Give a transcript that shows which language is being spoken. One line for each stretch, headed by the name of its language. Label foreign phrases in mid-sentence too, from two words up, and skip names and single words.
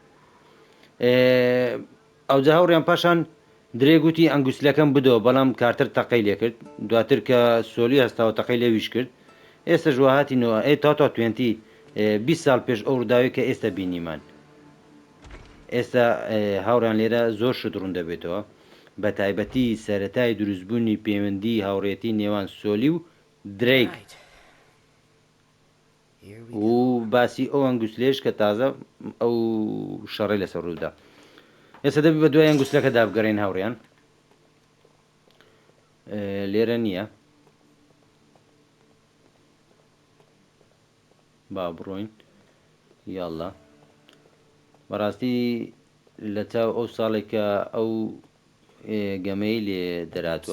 Central Kurdish: ئەوجا هەوڕیان پاشان درێگوتی ئەنگوستیلەکەم بدەوە بەڵام کارتر تەقەی لێ کرد دواتر کە سۆلی هەستاوە تەقەی لێویش کرد ئێستا ژوە هاتینەوە تا 20 ساڵ پێش ئەو ڕووداوی کە ئێستا بینیمان ئێستا هاوڕیان لێرە زۆر شت ڕوون دەبێتەوە بە تایبەتی سەرەتای دروستبوونی پەیوەندی هاوڕێتی نێوان سۆلی و درێک
English: Right. Here we
Central Kurdish: و باسی ئەو ئەنگوستلێش کە تازە ئەو شەڕی لەسەر ڕوودا ئێستا دەبی بە دوای ئەنگوستلەکە دابگەڕین هاوڕێیان لێرە نییە با بڕۆین یاڵا بەڕاستی لە چاو ئەو ساڵێک کە ئەو گەمەی لێ دەراتوە